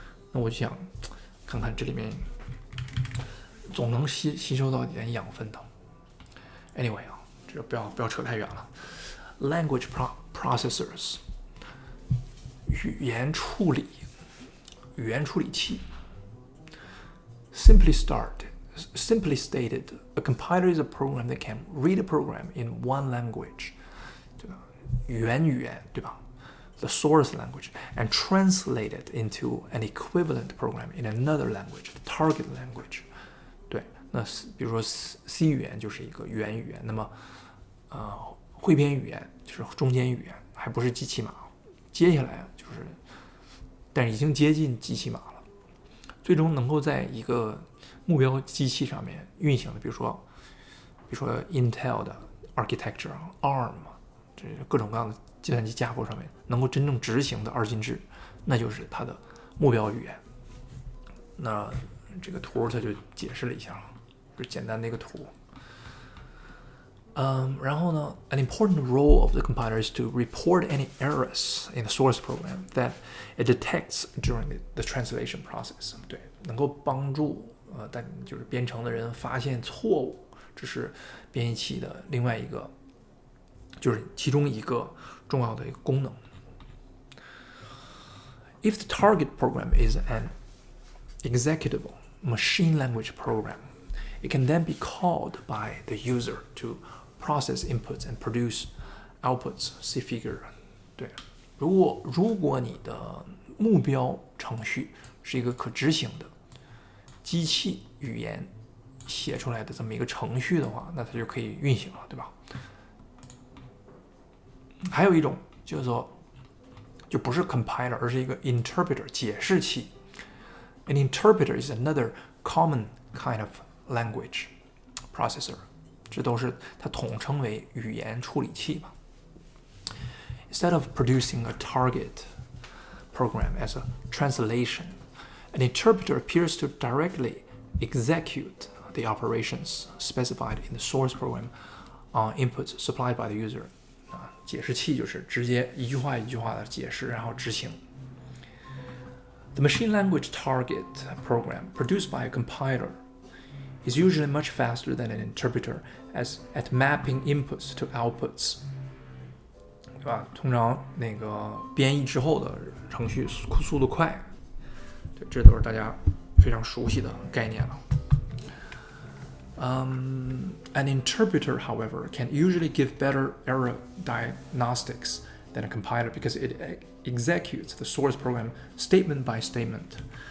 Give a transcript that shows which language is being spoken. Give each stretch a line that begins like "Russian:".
Chinese: 那我就想看看这里面总能吸收到一点养分的。 Anyway 啊，这不要扯太远了。
English: Language processors
Chinese: 语言处理器。
English: Simply stated, a compiler is a program that can read a program in one language，
Chinese: 对吧？原语言，对吧？
English: The source language and translate it into an equivalent program in another language, the target language。
Chinese: 对，那比如说 C 语言就是一个原语言，那么汇编语言就是中间语言，还不是机器码。接下来就是，但是已经接近机器码了。最终能够在一个目标机器上面运行的，比如说 Intel 的 architecture、ARM， 这各种各样的计算机架构上面能够真正执行的二进制，那就是它的目标语言。那这个图它就解释了一下，就简单的一个图。然后呢
English: ，an important role of the compiler is to report any errors in the source program that it detects during the translation process。
Chinese: 对，能够帮助但就是编程的人发现错误，这是编译器的另外一个，就是其中一个重要的一个功能。
English: If the target program is an executable machine language program, it can then be called by the user to process inputs and produce outputs. See figure.
Chinese: 对，如果你的目标程序是一个可执行的机器语言写出来的这么一个程序的话，那它就可以运行了，对吧？还有一种叫做，就不是 compiler， 而是一个 interpreter 解释器。
English: An interpreter is another common kind of language processor。
Chinese: 这都是它统称为语言处理器吧。
English: Instead of producing a target program as a translation, an interpreter appears to directly execute the operations specified in the source program on inputs supplied by the user。
Chinese: 解释器就是直接一句话一句话的解释，然后执行。
English: The machine language target program produced by a compiler is usually much faster than an interpreter at mapping inputs to outputs，
Chinese: 对吧？通常那个编译之后的程序速度快，对，这都是大家非常熟悉的概念了。
English: An interpreter, however, can usually give better error diagnostics than a compiler because it executes the source program statement by statement。